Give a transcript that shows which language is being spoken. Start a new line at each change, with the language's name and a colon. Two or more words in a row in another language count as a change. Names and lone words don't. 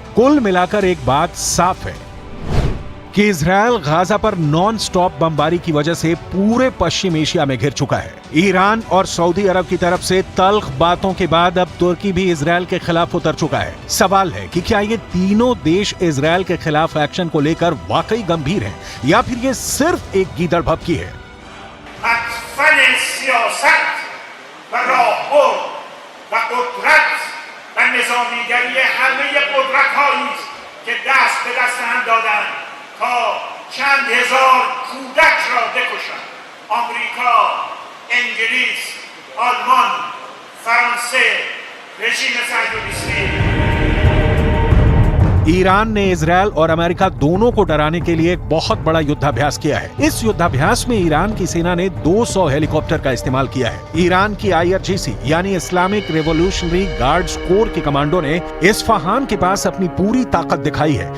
Hindi: कुल मिलाकर एक बात साफ है कि इजराइल गाजा पर
English: non stop
Hindi: बमबारी की वजह से पूरे पश्चिम एशिया में घिर चुका है। ईरान और सऊदी अरब की तरफ से तल्ख बातों के बाद अब तुर्की भी इजराइल के खिलाफ उतर चुका है। सवाल है कि क्या ये तीनों देश इजराइल के खिलाफ एक्शन को लेकर वाकई गंभीर हैं या फिर ये सिर्फ एक गीदड़ भभकी है?
Persian: سیاست و راهبر و قدرت و نظامیگری همه قدرت‌هایی است که دست به دست هم دادند تا چند هزار کودک را بکشند. آمریکا، انگلیس، آلمان، فرانسه، رژیم صهیونیستی
Hindi: ईरान ने इजराइल और अमेरिका दोनों को डराने के लिए एक बहुत बड़ा युद्धाभ्यास किया है। इस युद्धाभ्यास में ईरान की सेना ने 200 हेलीकॉप्टर का इस्तेमाल किया है। ईरान की IRGC यानी इस्लामिक रिवॉल्यूशनरी गार्ड्स कोर के कमांडो ने इस्फहान के पास अपनी पूरी ताकत दिखाई है।